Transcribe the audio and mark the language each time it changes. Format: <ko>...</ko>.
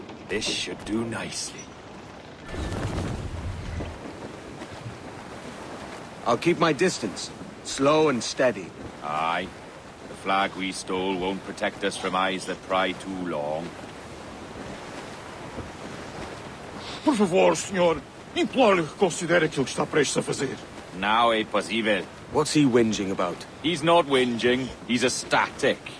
<en>This should do nicely. I'll keep my distance. Slow and steady. Aye. The flag we stole won't protect us from eyes that pry too long.</en> <pt>Por favor, senhor. Imploro-lhe que considere aquilo que está prestes a fazer. Now é possível.</pt> <en>What's he whinging about? He's not whinging, he's ecstatic.</en>